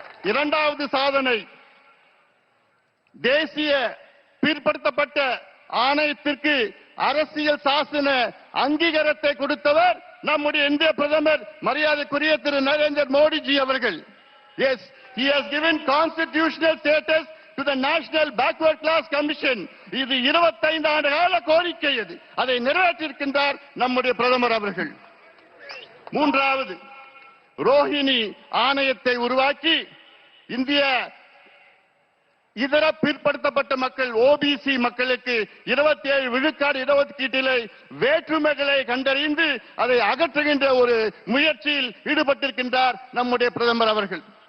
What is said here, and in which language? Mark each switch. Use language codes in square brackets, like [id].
[ta] இரண்டாவது சாதனை, தேசிய பிற்படுத்தப்பட்ட ஆணையத்திற்கு அரசியல் சாசன அங்கீகாரத்தை கொடுத்தவர் நம்முடைய இந்திய பிரதமர் மரியாதைக்குரிய திரு நரேந்திர மோடிஜி அவர்கள். [en] Yes, he has given constitutional status to the National Backward Class Commission. [ta] இது 25 ஆண்டு கால கோரிக்கை. அதை நிறைவேற்றியிருக்கின்றார் நம்முடைய பிரதமர் அவர்கள். மூன்றாவது, ரோஹிணி ஆணையத்தை உருவாக்கி இந்திய இதர பிற்படுத்தப்பட்ட மக்கள் ஓபிசி மக்களுக்கு 27 விழுக்காடு இடஒதுக்கீட்டிலே வேற்றுமைகளை கண்டறிந்து அதை அகற்றுகின்ற ஒரு முயற்சியில் ஈடுபட்டிருக்கின்றார் நம்முடைய பிரதமர் அவர்கள்.